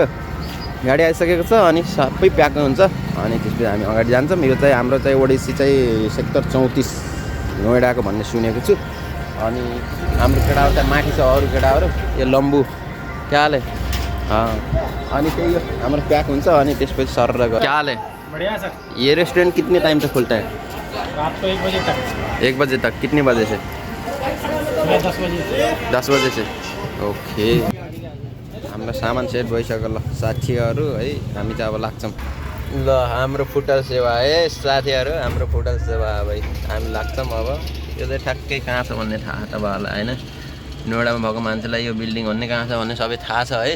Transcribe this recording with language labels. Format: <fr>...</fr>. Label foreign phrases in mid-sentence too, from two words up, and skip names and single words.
<ne>गाडी आइसकेको छ अनि सबै प्याक हुन्छ। अनि त्यसपछि हामी अगाडि जान्छौँ। यो चाहिँ हाम्रो चाहिँ ओडिसी चाहिँ सेक्टर 34 नोइडाको भन्ने सुनेको छु। अनि हाम्रो केटाहरू चाहिँ माथि छ अरू केटाहरू यो</ne> <hi>लम्बू क्या हाल है।</hi> <ne>अनि त्यही हो हाम्रो प्याक हुन्छ। अनि त्यसपछि</ne> <hi>सर क्या हाल है बढ़िया सर। ये रेस्टोरेंट कितने टाइम से खुलता है? रात को 1 बजे तक। 1 बजे तक। कितने बजे से? 10 बजे से। 10 बजे से ओके।</hi> <ne>हाम्रो सामान सेट भइसक्यो ल साथीहरू है। हामी चाहिँ अब लाग्छौँ ल हाम्रो फुटल सेवा है साथीहरू। हाम्रो फुटल सेवा भाइ हामी लाग्छौँ अब। यो चाहिँ ठ्याक्कै कहाँ छ भन्ने थाहा तपाईँहरूलाई होइन। नोइडामा भएको मान्छेलाई यो बिल्डिङ भन्ने कहाँ छ भन्ने सबै थाहा छ है।</ne>